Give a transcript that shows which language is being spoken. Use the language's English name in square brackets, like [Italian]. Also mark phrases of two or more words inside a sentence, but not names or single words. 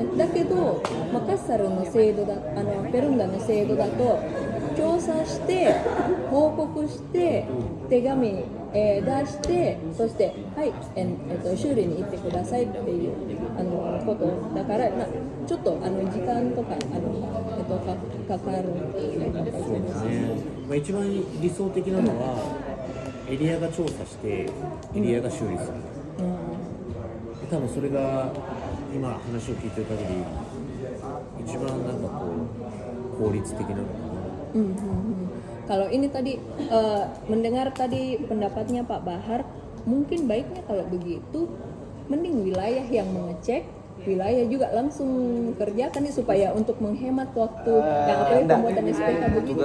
[Japanese] だけど、カッサルの制度ペルンダの制度だと調査して報告して手紙出してそして修理に行ってくださいっていうことだからちょっと時間とかかかるっていう形ですね。一番理想的なのはエリアが調査してエリアが修理する、多分それが今話を聞いてる限り一番効率的なのかな。 [Indonesian] Kalau ini tadi mendengar tadi pendapatnya Pak Bahar, mungkin baiknya kalau begitu mending wilayah yang mengecek, wilayah juga langsung kerjakan supaya untuk menghemat waktu yang pembuatan SPK begitu.